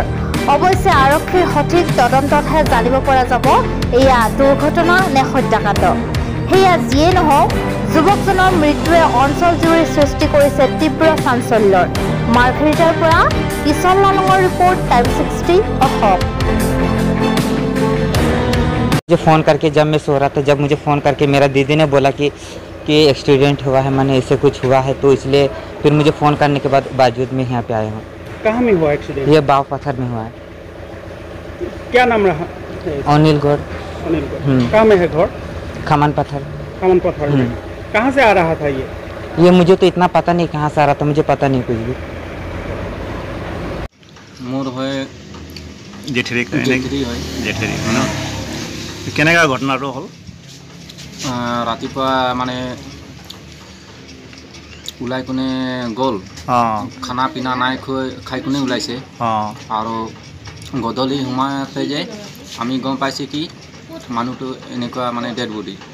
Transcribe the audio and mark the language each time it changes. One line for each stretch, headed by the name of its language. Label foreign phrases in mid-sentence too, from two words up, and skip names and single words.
Assamese: অৱশ্যে আৰক্ষীৰ সঠিক তদন্ততহে জানিব পৰা যাব এয়া দুৰ্ঘটনা নে হত্যাকাণ্ড। সেয়া যিয়ে নহওক, যুৱকজনৰ মৃত্যুৱে অঞ্চলজুৰি সৃষ্টি কৰিছে তীব্ৰ চাঞ্চল্যৰ। মাৰ্ঘেৰিটাৰ পৰা কিশল লালঙৰ ৰিপৰ্ট, টাইম 60 অসম।
Hindi: मुझे फ़ोन करके जब मैं सो रहा था, जब मुझे फ़ोन करके मेरा दीदी ने बोला कि एक्सीडेंट हुआ है, मैंने ऐसे कुछ हुआ है, तो इसलिए फिर मुझे फ़ोन करने के बावजूद मैं यहाँ पे आया हूँ। कहाँ में हुआ एक्सीडेंट? ये बाव पत्थर में हुआ है। क्या नाम रहा? अनिल गौर। अनिल गौर। कहाँ में है घर? खमन पत्थर। खमन पत्थर में। कहाँ से आ रहा था ये मुझे तो इतना पता नहीं कहाँ से आ रहा था, मुझे पता नहीं कुछ भी। मोर है जेठेरी है
Assamese: কেনেকা ঘটনাটো হ'ল? ৰাতিপুৱা মানে ওলাই কোনে গ'ল, খানা পিনা নাই খাই কোনে ওলাইছে আৰু গধূলি সোমাওঁতে যে আমি গম পাইছোঁ কি মানুহটো এনেকুৱা মানে
English: dead body.